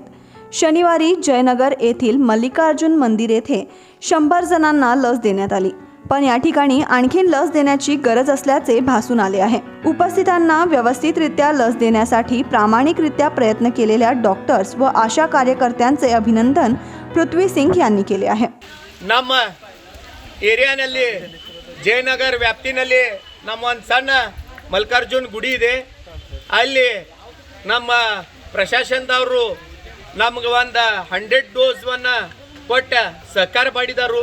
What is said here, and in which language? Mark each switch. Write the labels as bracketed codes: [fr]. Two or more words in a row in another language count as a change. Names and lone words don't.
[mr] शनिवारी जयनगर येथील मल्लिकार्जुन मंदिर येथे 100 जणांना लस देण्यात आली. पण या ठिकाणी आणखीन लस देण्याची गरज असल्याचे भासून आले आहे. उपस्थितांना व्यवस्थितरित्या लस देण्यासाठी प्रामाणिकरित्या प्रयत्न केलेल्या डॉक्टर्स व आशा कार्यकर्त्यांचे अभिनंदन पृथ्वी सिंग यांनी केले आहे. [kn] ನಮ್ಮ ಏರಿಯಾನಲ್ಲಿ ಜಯನಗರ ವ್ಯಾಪ್ತಿನಲ್ಲಿ ನಮ್ಮ ಒಂದು ಸಣ್ಣ ಮಲ್ಲಿಕಾರ್ಜುನ್ ಗುಡಿ ಇದೆ. ಅಲ್ಲಿ ನಮ್ಮ ಪ್ರಶಾಸನದವರು ನಮ್ಗೆ ಒಂದು 100 ಡೋಸ್ವನ್ನು ಕೊಟ್ಟು ಸಹಕಾರ ಮಾಡಿದರು.